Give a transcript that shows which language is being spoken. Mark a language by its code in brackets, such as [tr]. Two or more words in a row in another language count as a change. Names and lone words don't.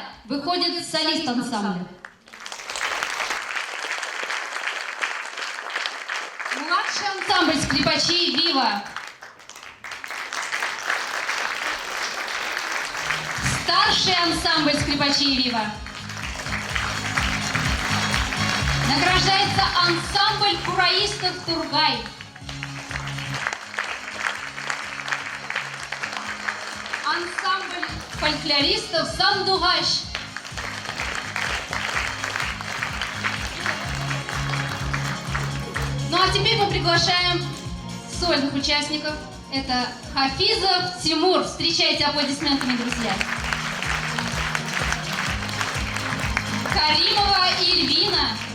[ru] Выходит солист ансамбля. Младший ансамбль скрипачей «Вива». Старший ансамбль скрипачей «Вива». Награждается ансамбль кураистов «Тургай». Ансамбль фольклористов «Сандугаш». Ну а теперь мы приглашаем сольных участников. Это Хафизов Тимур. Встречайте аплодисментами, друзья. Каримова Ильвина.